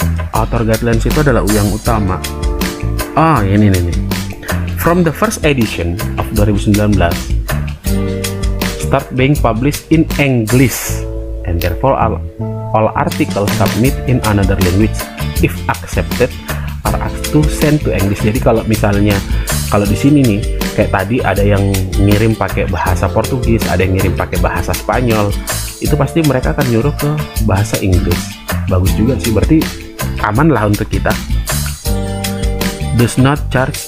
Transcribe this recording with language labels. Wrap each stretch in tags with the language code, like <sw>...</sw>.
<id>Author guidelines itu adalah yang utama. Ini</id> <en>from the first edition of 2019 start being published in English and therefore all articles submit in another language if accepted are asked to send to English.</en> <id>Jadi kalau misalnya kalau di sini nih kayak tadi ada yang ngirim pakai bahasa Portugis, ada yang ngirim pakai bahasa Spanyol, itu pasti mereka akan nyuruh ke bahasa Inggris. Bagus juga sih, berarti aman lah untuk kita.</id> <en>Does not charge.</en>